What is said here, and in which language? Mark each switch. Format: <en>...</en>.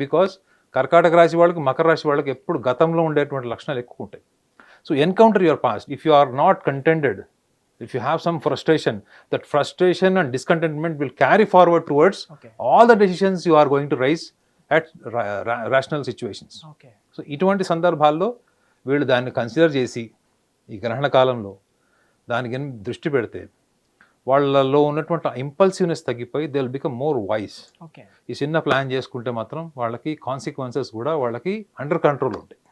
<te>Because కర్కాటక రాశి వాళ్ళకి, మకర రాశి వాళ్ళకి ఎప్పుడు గతంలో ఉండేటువంటి లక్షణాలు ఎక్కువ ఉంటాయి.</te> <en>So encounter your past. If you are not contented, if you have some frustration, that frustration and discontentment will carry forward towards all the decisions you are going to raise at rational situations. Okay.</en> <te>So ఇటువంటి సందర్భాల్లో వీళ్ళు దాన్ని consider చేసి ఈ గ్రహణ కాలంలో దానికి దృష్టి పెడితే వాళ్ళలో ఉన్నటువంటి ఇంపల్సివ్నెస్ తగ్గిపోయి</te> <en>They will become more wise.</en> <te>ఈ చిన్న ప్లాన్ చేసుకుంటే మాత్రం వాళ్ళకి కాన్సిక్వెన్సెస్ కూడా వాళ్ళకి అండర్ కంట్రోల్ ఉంటాయి.</te>